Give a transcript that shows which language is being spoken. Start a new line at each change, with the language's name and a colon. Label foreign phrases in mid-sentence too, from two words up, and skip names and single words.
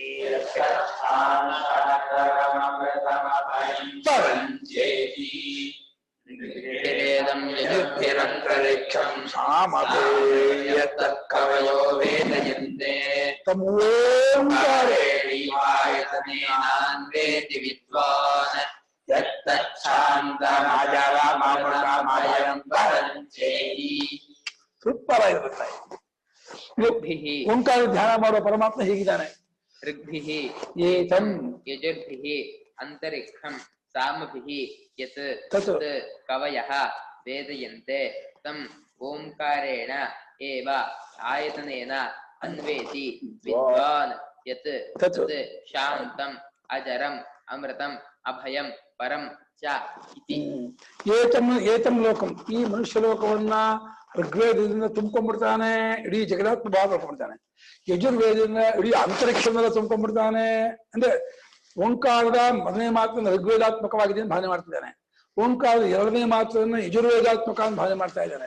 Sanskrit: ಯಜುರ್ಭಿರಂತರಿಕ್ಷಂ ಸಾಮಪರ್ಯತ್ತ ಕವಯೋ ವೇದಯಂತೆ ತಮೋಂಕಾರೇಣೈವಾಯತನೇನಾಂವೇತಿ ವಿದ್ವಾನ್ ಯತ್ತಚ್ಛಾಂತಮಜರಮಮೃತಮಭಯಂ ಪರಂಚೇತಿ.
Kannada: ಸೂಪರ್ ಆಗಿರುತ್ತೆ. ಓಂಕಾರ ಧ್ಯಾನ ಮಾಡುವ ಪರಮಾತ್ಮ ಹೀಗಿದ್ದಾನೆ.
Sanskrit: ಋಗ್ಭಿಃ ಏತಂ ಯಜುರ್ಭಿಃ ಅಂತರಿಕ್ಷಂ ಸಾಮಭಿಃ ಯತ್ ತತ್ ಕವಯಃ ವೇದಯಂತೆ ತಂ ಓಂಕಾರೇಣ ಏವ ಆಯತನೇನ ಅನ್ವೇತಿ ವಿದ್ವಾನ್ ಯತ್ ತತ್ ಶಾಂತಂ ಅಜರಂ ಅಮೃತಂ ಅಭಯಂ ಪರಂ ಚ ಇತಿ. ಏತಂ ಲೋಕಂ,
Kannada: ಈ ಮನುಷ್ಯ ಲೋಕವನ್ನ ಋಗ್ವೇದದಿಂದ ತುಂಬ್ಕೊಂಡ್ಬಿಡ್ತಾನೆ, ಇಡೀ ಜಗದಾತ್ಮ ಭಾವ ಮಾಡ್ಕೊಂಡ್ಬಿಡ್ತಾನೆ. ಯಜುರ್ವೇದದಿಂದ ಇಡೀ ಅಂತರಿಕ್ಷನೆಲ್ಲ ತುಂಬ್ಕೊಂಡ್ಬಿಡ್ತಾನೆ. ಅಂದ್ರೆ ಓಂಕಾರದ ಮೊದಲನೇ ಮಾತನ್ನು ಋಗ್ವೇದಾತ್ಮಕವಾಗಿದೆ ಅಂತ ಭಾವನೆ ಮಾಡ್ತಿದ್ದಾನೆ, ಓಂಕಾರದ ಎರಡನೇ ಮಾತನ್ನು ಯಜುರ್ವೇದಾತ್ಮಕ ಅಂತ ಭಾವನೆ ಮಾಡ್ತಾ ಇದ್ದಾನೆ.